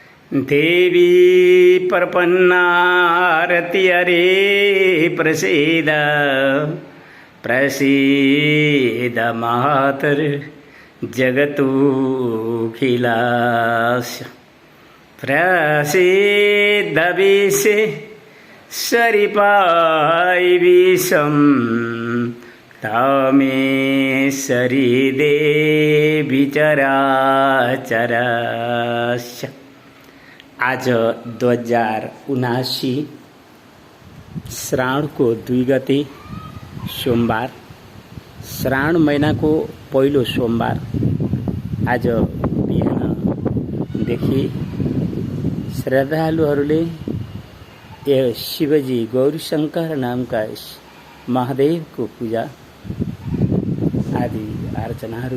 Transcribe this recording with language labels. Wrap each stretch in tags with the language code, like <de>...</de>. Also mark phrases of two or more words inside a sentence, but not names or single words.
<sa>देवी प्रपन्नारति हरे प्रसीद प्रसीद मातर जगतोऽखिलास्य प्रसीद विश्वे सरिपाय विषम तामेश्वरी देवी चराचरस्य।</sa> <ne>आज 2079 श्रावणको 2 गते सोमबार, श्रावण महिनाको पहिलो सोमबार। आज बिहानदेखि श्रद्धालुहरूले शिवजी गौरीशंकर नामका महादेवको पूजा आदि अर्चनाहरू</ne>